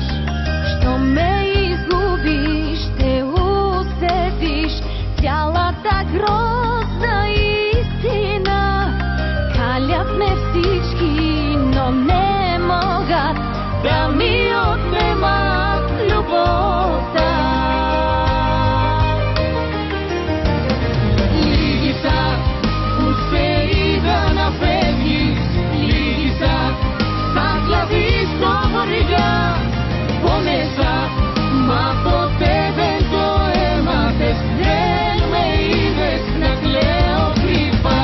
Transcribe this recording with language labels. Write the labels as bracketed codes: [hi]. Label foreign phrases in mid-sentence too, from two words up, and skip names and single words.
[bg] Що ме изгубиш, ще усетиш цялата грозна истина. Калят ме всички, но не могат да ми отнемат любовта. [el] Λύγησα που σε είδα να φεύγεις, λύγησα σαν κλαδί στο βορειά. Πόνεσα, μα ποτέ δεν το έμαθες, δεν με είδες να κλαίω κρυφά.